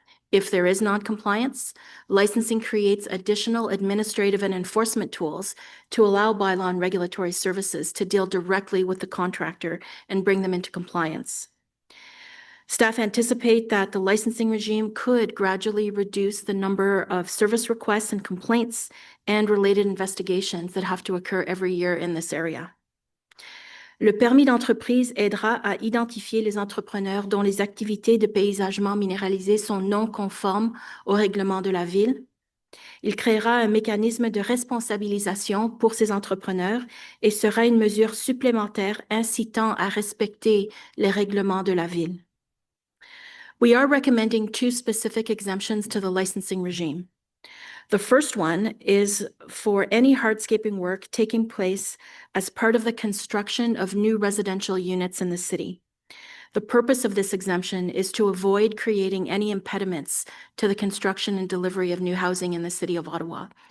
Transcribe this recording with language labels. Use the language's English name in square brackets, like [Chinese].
[English] If there is non-compliance, licensing creates additional administrative and enforcement tools to allow bylaw and regulatory services to deal directly with the contractor and bring them into compliance. Staff anticipate that the licensing regime could gradually reduce the number of service requests and complaints and related investigations that have to occur every year in this area. [French] Le permis d'entreprise aidera à identifier les entrepreneurs dont les activités de paysagement minéralisé sont non conformes au règlement de la ville. Il créera un mécanisme de responsabilisation pour ces entrepreneurs et sera une mesure supplémentaire incitant à respecter les règlements de la ville. [English] We are recommending two specific exemptions to the licensing regime. The first one is for any hardscaping work taking place as part of the construction of new residential units in the city. The purpose of this exemption is to avoid creating any impediments to the construction and delivery of new housing in the city of Ottawa.